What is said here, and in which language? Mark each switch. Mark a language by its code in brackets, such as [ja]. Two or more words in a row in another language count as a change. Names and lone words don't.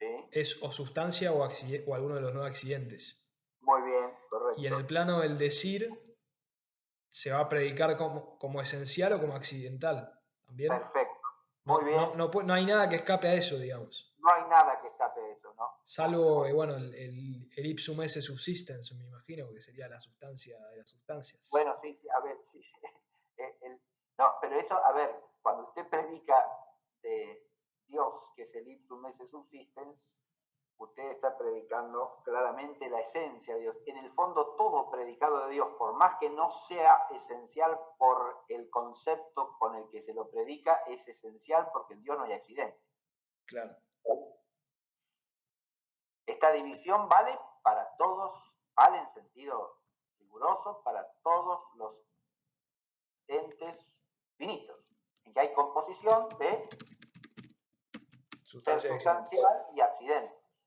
[es] es o sustancia o alguno de los no accidentes. Muy bien, Y en el correcto. plano del decir se va a predicar como esencial o como accidental. ¿También? Perfecto. Muy No, bien. no hay nada que escape a eso, digamos. No hay nada que escape mensaje a eso, ¿no? Salvo, bueno, el [la] ipsum esse subsistens, [es] me imagino, que sería la sustancia de las sustancias. Bueno, sí, a ver, sí. No, pero eso, a ver, cuando usted predica de Dios, que es el [la] ipsum esse subsistens, [es] usted está predicando claramente la esencia de Dios. En el fondo, todo predicado de Dios, por más que no sea esencial por el concepto con el que se lo predica, es esencial porque en Dios no hay accidente. Claro. Esta división vale para todos, vale en sentido riguroso para todos los entes finitos, en que hay composición de ser sustancial y accidentes.